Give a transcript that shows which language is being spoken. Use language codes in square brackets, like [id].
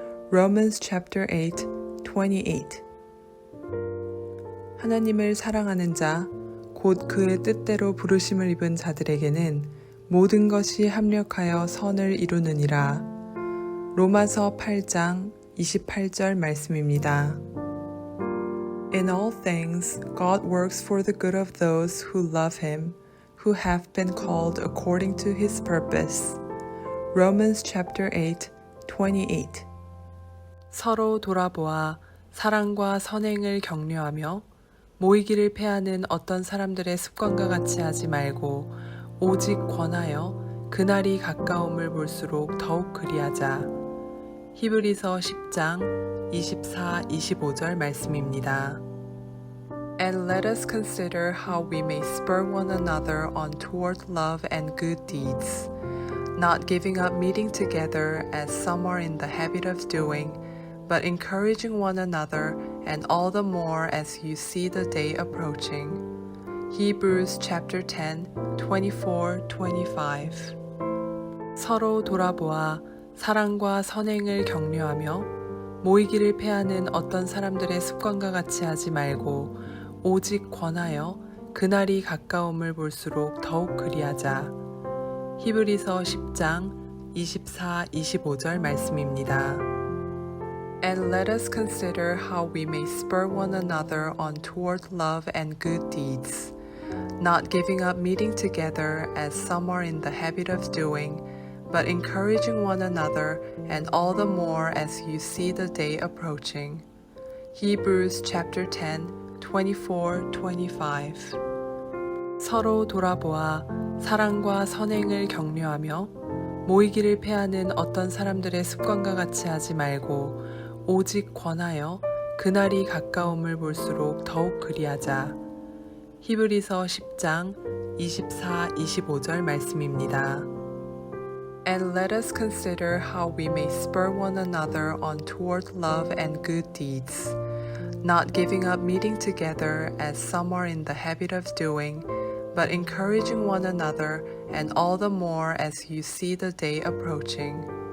[en] Romans chapter 8, 28. [ko] 하나님을 사랑하는 자, 곧 그의 뜻대로 부르심을 입은 자들에게는 모든 것이 합력하여 선을 이루느니라. 로마서 8장 28절 말씀입니다. [en] In all things, God works for the good of those who love him, who have been called according to his purpose. Romans chapter 8, 28. [ko] 서로 돌아보아 사랑과 선행을 격려하며 모이기를 패하는 어떤 사람들의 습관과 같이 하지 말고 오직 권하여 그날이 가까움을 볼수록 더욱 그리하자. 히브리서 10장 24, 25절 말씀입니다. [en] And let us consider how we may spur one another on toward love and good deeds, not giving up meeting together as some are in the habit of doing, but encouraging one another, and all the more as you see the day approaching. Hebrews chapter 10, 24, 25. [ko] 서로 돌아보아 사랑과 선행을 격려하며 모이기를 패하는 어떤 사람들의 습관과 같이 하지 말고 오직 권하여 그날이 가까움을 볼수록 더욱 그리하자. 히브리서 10장 24, 25절 말씀입니다. [en] And let us consider how we may spur one another on toward love and good deeds, not giving up meeting together as some are in the habit of doing, but encouraging one another, and all the more as you see the day approaching. Hebrews chapter 10, 24, 25. [ko] 서로 돌아보아 사랑과 선행을 격려하며 모이기를 패하는 어떤 사람들의 습관과 같이 하지 말고 오직 권하여 그날이 가까움을 볼수록 더욱 그리하자. 히브리서 10장 24, 25절 말씀입니다. [en] And let us consider how we may spur one another on toward love and good deeds, not giving up meeting together as some are in the habit of doing, but encouraging one another, and all the more as you see the day approaching.